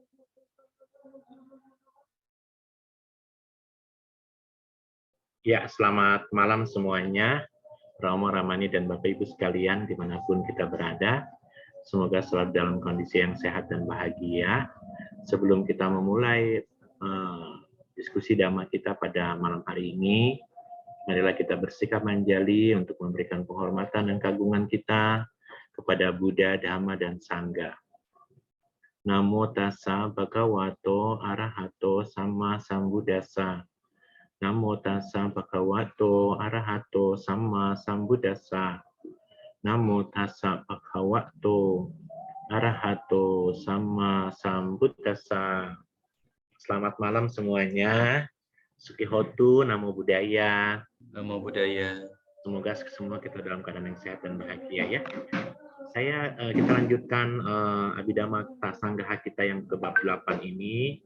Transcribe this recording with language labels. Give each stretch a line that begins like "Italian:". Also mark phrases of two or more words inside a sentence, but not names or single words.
Indonesian: Ya, selamat malam semuanya, Romo, Ramani, dan Bapak Ibu sekalian dimanapun kita berada. Semoga selalu dalam kondisi yang sehat dan bahagia. Sebelum kita memulai diskusi Dhamma kita pada malam hari ini, marilah kita bersikap manjali untuk memberikan penghormatan dan kagungan kita kepada Buddha, Dhamma, dan Sangha.
Pali: Namo tassa bhagavato arahato sama sambuddhassa. Namo tassa bhagavato arahato sama sambuddhassa. Namo tassa bhagavato arahato sama sambuddhassa.
Indonesian: Selamat malam semuanya.
Pali: Sukihotu, Namo Buddhaya. Namo Buddhaya.
Indonesian: Semoga semua kita dalam keadaan yang sehat dan bahagia ya. Kita lanjutkan Abhidhamma Sanggaha kita yang ke bab 8 ini.